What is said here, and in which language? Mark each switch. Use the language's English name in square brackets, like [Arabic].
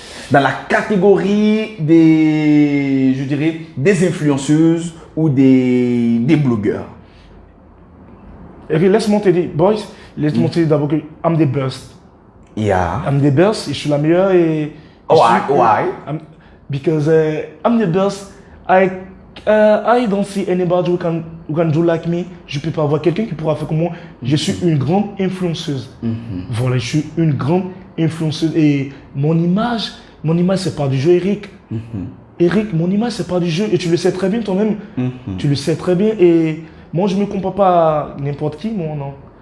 [French] Dans la catégorie des, je dirais, des influenceuses ou des blogueurs? Et puis laisse-moi te dire, boys, laisse-moi te dire d'abord que [English] I'm the best. Yeah. I'm the best [French] et je suis la meilleure et... [English] Why? Because I'm the best. I don't see anybody who can do like me. [French] Je peux pas avoir quelqu'un qui pourra faire comme moi. Je suis une grande influenceuse. Voilà, je suis une grande influenceuse et mon image c'est pas du jeu, Eric. Eric, mon image c'est pas du jeu et tu le sais très bien toi-même. Tu le sais très bien et moi je me compare pas à n'importe qui, moi non.